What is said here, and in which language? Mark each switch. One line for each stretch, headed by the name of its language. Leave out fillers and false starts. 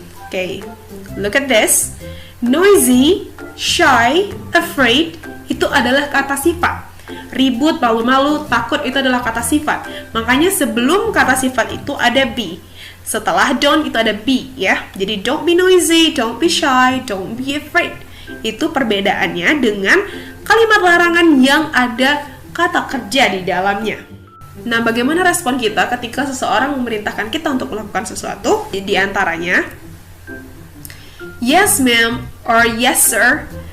English: Okay, look at this.
Indonesian: Noisy, shy, afraid itu adalah kata sifat. Ribut, malu-malu, takut itu adalah kata sifat. Makanya sebelum kata sifat itu ada be. Setelah don't itu ada be ya.
English: Jadi don't be noisy, don't be shy, don't be afraid.
Indonesian: Itu perbedaannya dengan kalimat larangan yang ada kata kerja di dalamnya. Nah, bagaimana respon kita ketika seseorang memerintahkan kita untuk melakukan sesuatu? Di antaranya,
English: yes ma'am or yes sir.